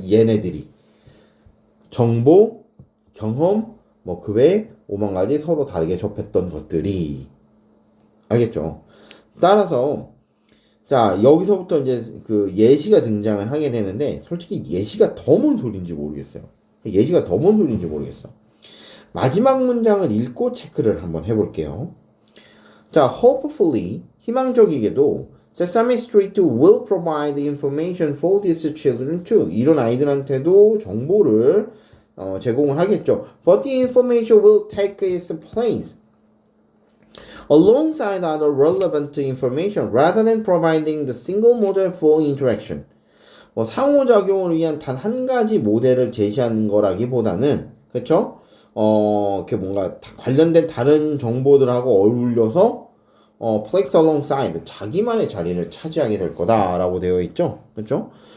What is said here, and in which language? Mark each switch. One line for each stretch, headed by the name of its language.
Korean: 얘네들이 정보, 경험, 뭐 그 외에 5만 가지 서로 다르게 접했던 것들이 알겠죠? 따라서 자 여기서부터 이제 그 예시가 등장을 하게 되는데 솔직히 예시가 더 뭔 소리인지 모르겠어요. 예시가 더 뭔 소리인지 모르겠어. 마지막 문장을 읽고 체크를 한번 해볼게요.
English: 자, hopefully,
Korean: 희망적이게도
English: Sesame Street will provide information for these children too.
Korean: 이런 아이들한테도 정보를 제공을 하겠죠.
English: But the information will take its place alongside other relevant information rather than providing the single model for interaction.
Korean: 상호작용을 위한 단 한 가지 모델을 제시하는 거라기보다는 그렇죠? 이렇게 뭔가 관련된 다른 정보들하고 어울려서
English: place alongside
Korean: 자기만의 자리를 차지하게 될 거다라고 되어 있죠. 그렇죠?